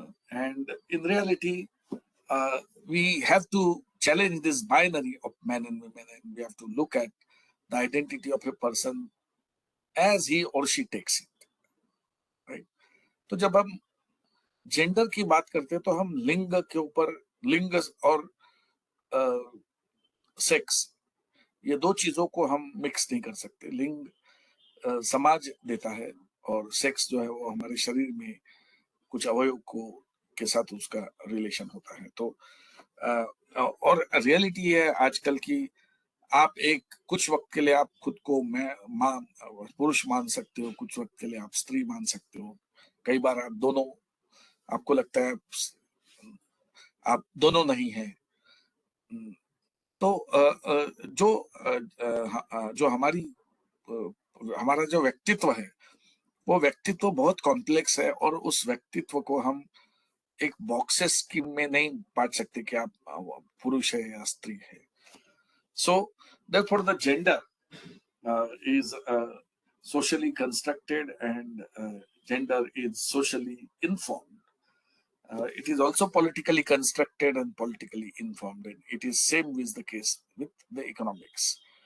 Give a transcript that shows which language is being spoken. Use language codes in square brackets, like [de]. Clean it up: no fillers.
[en] And in reality, we have to challenge this binary of men and women, and we have to look at the identity of a person as he or she takes it, right? [hi] तो जब हम gender की बात करते हैं तो हम लिंग के ऊपर, लिंग और सेक्स, ये दो चीजों को हम मिक्स नहीं कर सकते। लिंग समाज देता है और सेक्स जो है वो हमारे शरीर में कुछ अवयव को के साथ उसका रिलेशन होता है। तो और रियलिटी है आजकल की, आप कुछ वक्त के लिए आप खुद को पुरुष मान सकते हो, कुछ वक्त के लिए आप स्त्री मान सकते हो, कई बार आप दोनों, आपको लगता है आप दोनों नहीं हैं। तो जो हमारा जो व्यक्तित्व है वो व्यक्तित्व बहुत कॉम्प्लेक्स है और उस व्यक्तित्व को हम एक बॉक्सेस की में नहीं बांट सकते कि आप पुरुष है या स्त्री है. [en] So therefore the gender is socially constructed and gender is socially informed. It is also politically constructed and politically informed, and it is same with the case with the economics.